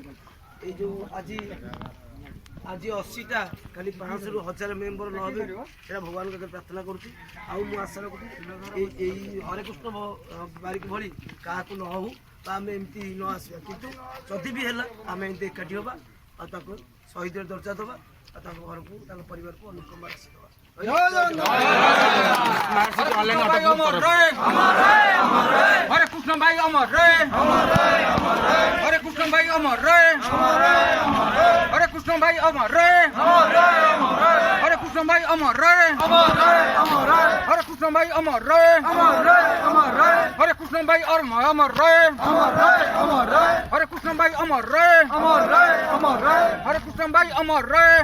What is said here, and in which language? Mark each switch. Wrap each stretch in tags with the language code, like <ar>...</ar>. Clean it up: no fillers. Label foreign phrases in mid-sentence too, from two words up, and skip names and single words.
<or>ଏଇ ଯେଉଁ ଆଜି 80ଟା ଖାଲି 500ରୁ 1000 ମେମ୍ବର ନ ହେବେ ସେଇଟା ଭଗବାନଙ୍କ ପାଖରେ ପ୍ରାର୍ଥନା କରୁଛି। ଆଉ ମୁଁ ଆଶା ରଖୁଛି ଏଇ ହରେକୃଷ୍ଣ ବାରିକ ଭଳି କାହାକୁ ନ ହଉ ବା ଆମେ ଏମିତି ନ ଆସିବା, କିନ୍ତୁ ଯଦି ବି ହେଲା ଆମେ ଏମିତି ଏକାଠି ହେବା ଆଉ ତାକୁ ଶହୀଦର ଦର୍ଜା ଦେବା ଆଉ ତାଙ୍କ ଘରକୁ ତାଙ୍କ ପରିବାରକୁ ଅନୁକମ୍ପା ରାଶି ଦେବା।</or> <hi>हरे कृष्ण भाई अमर रे, हरे कृष्ण भाई अमर रे, हरे कृष्ण भाई अमर रे, हरे कृष्ण भाई अमर रे, हरे कृष्ण भाई अमर रे, हरे कृष्ण भाई और अमर रे, हरे कृष्ण भाई अमर रे, हरे कृष्ण भाई अमर रे,</hi>